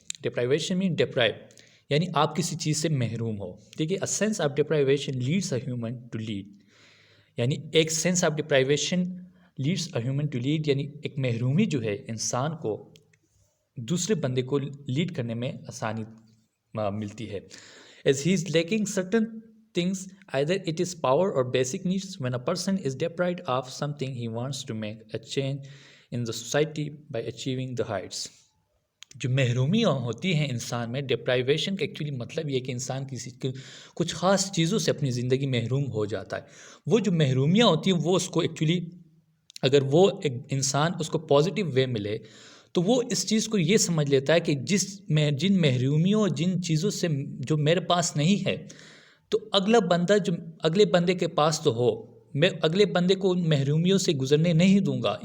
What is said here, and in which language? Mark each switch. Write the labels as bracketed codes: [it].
[en] deprivation mean deprive, [ur] یعنی آپ کسی چیز سے محروم ہو. دیکھیے، [en] A sense of deprivation leads a human to lead. [ur] یعنی ایک sense of ڈپرائیویشن leads a human to lead, یعنی ایک محرومی جو ہے انسان کو دوسرے بندے کو لیڈ کرنے میں آسانی ملتی ہے. [en] As he is lacking certain things, either it is power or basic needs. When a person is deprived of something, he wants to make a change in the society by achieving the heights. [ur] جو محرومیاں ہوتی ہیں انسان میں، ڈپرائیویشن کا actually مطلب یہ ہے کہ انسان کچھ خاص چیزوں سے اپنی زندگی محروم ہو جاتا ہے. وہ جو محرومیاں ہوتی ہیں وہ اس کو ایکچولی، اگر وہ ایک انسان اس کو پازیٹیو وے ملے تو وہ اس چیز کو یہ سمجھ لیتا ہے کہ جن محرومیوں، جن چیزوں سے جو میرے پاس نہیں ہے، تو اگلا بندہ جو اگلے بندے کے پاس تو ہو، میں اگلے بندے کو ان محرومیوں سے گزرنے نہیں دوں گا.